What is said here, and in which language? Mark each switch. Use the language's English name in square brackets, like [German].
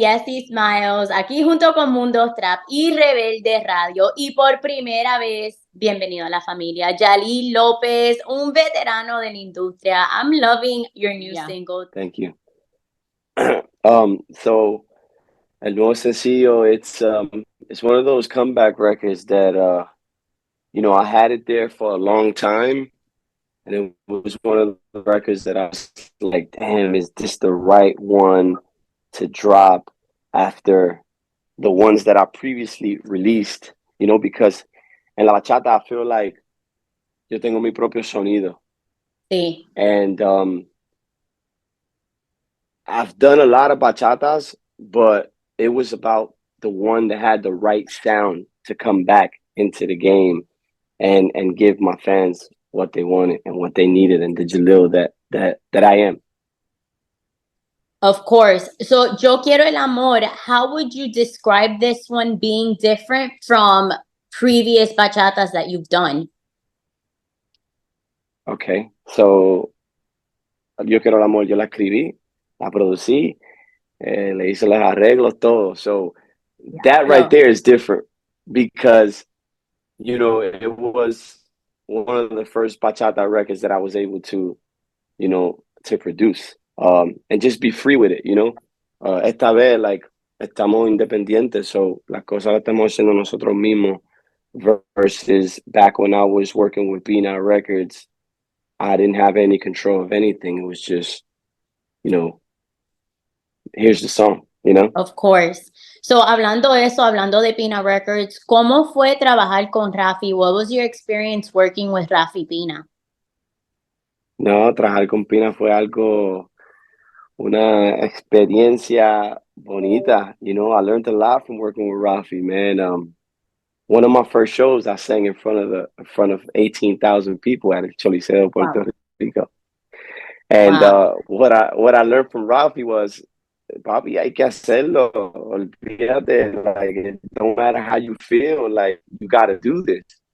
[Spanish] Yesy Smiles, aquí junto con Mundo Trap y Rebelde Radio. Y por primera vez, bienvenido a la familia. Jalil Lopez, un veterano de la industria. [English] I'm loving your new single. Thank you. So El Nuevo Sencillo, it's one of those comeback records that I had it there for a long time, and it was one of the records that I was like, damn, is this the right one to drop after the ones that I previously released? [Spanish] Because en la bachata [English] I feel like [Spanish] yo tengo mi propio sonido, Sí. [English] and I've done a lot of bachatas, but it was about the one that had the right sound to come back into the game and give my fans what they wanted and what they needed, and the Jalil that I am. Of course. So, Yo Quiero el Amor, how would you describe this one being different from previous bachatas that you've done? [Spanish] Okay, so Yo Quiero el Amor, yo la escribí, la producí, le hice los arreglos, todo. [English] So that right there is different because, it was one of the first bachata records that I was able to produce, and just be free with it. [Spanish] Esta vez, like, estamos independientes, so las cosas las estamos haciendo nosotros mismos versus [English] back when I was working with Bean Records. I didn't have any control of anything. It was just, here's the song. Of course. [Spanish] So, hablando de eso, hablando de Pina Records, ¿cómo fue trabajar con Rafi? [English] What was your experience working with Rafi Pina? [Spanish] No, trabajar con Pina fue una experiencia bonita. [English] I learned a lot from working with Rafi, man. One of my first shows, I sang in front of 18,000 people at el Choliseo, Puerto Rico. And what I learned from Rafi was, [Spanish] papi, hay que hacerlo. Olvídate, [English] like, it don't matter how you feel, like, you got to do this.